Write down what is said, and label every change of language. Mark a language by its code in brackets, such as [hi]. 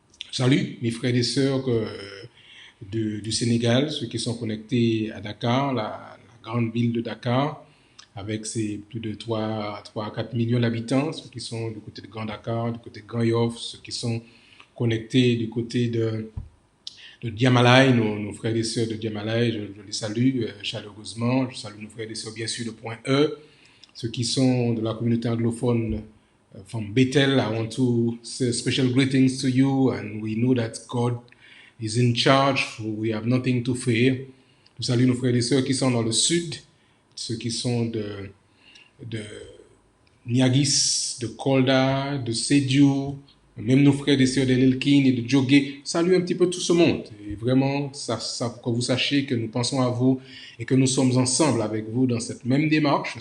[fr] Salut mes frères et sœurs du Sénégal, ceux qui sont connectés à Dakar, la grande ville de Dakar, avec ses plus de 3 à 4 millions d'habitants, ceux qui sont du côté de Grand Dakar, du côté de Grand Yoff, ceux qui sont connectés du côté de Diamalai, nos frères et sœurs de Diamalai, je les salue chaleureusement. Je salue nos frères et sœurs bien sûr de Point E, ceux qui sont de la communauté anglophone [en] from Bethel. I want to say special greetings to you, and we know that God is in charge, so we have nothing to fear. [fr] Je salue nos frères et sœurs qui sont dans le sud, ceux qui sont de Niagis, de Kolda, de Sédiou, même nos frères et sœurs de Lelkin et de Djogé. Salut un petit peu tout ce monde. Et vraiment, que vous sachiez que nous pensons à vous et que nous sommes ensemble avec vous dans cette même démarche.